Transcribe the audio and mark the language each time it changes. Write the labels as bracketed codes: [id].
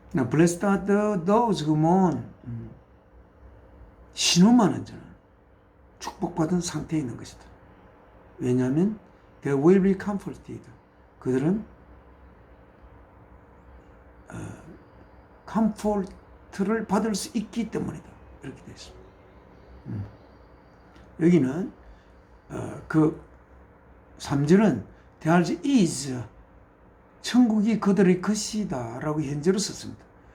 [en] Blessed are those who mourn. [ko] 신음하는 자는 축복받은 상태에 있는 것이다. 왜냐하면 [en] they will be comforted. [ko] 그들은 컴포트를 받을 수 있기 때문이다. 이렇게 되어 있습니다. 여기는 그 3절은 [en] theirs is [ko] 천국이 그들의 것이다 라고 현재로 썼습니다.